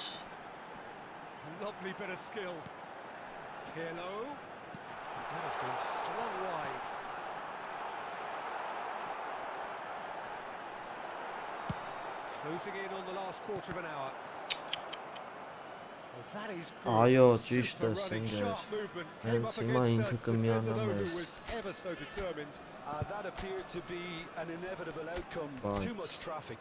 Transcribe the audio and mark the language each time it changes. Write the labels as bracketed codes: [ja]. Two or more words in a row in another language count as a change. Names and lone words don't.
[en] Lovely bit of skill. Pirlo. That has been slung wide. Closing in on the last quarter of an hour. Well, that is good. [hy] Այո, ճիշտ [en] Super [hy] ես [en] running, [hy] ինգեր։ [en] sharp movement. Came [hy] Հենց [en] up [hy] հիմա [en] against [hy] ինքը [en] a [hy] կմիանա [en] defender who [hy] մեզ։ [en] was ever so determined. That appeared to be an inevitable outcome. Too much traffic.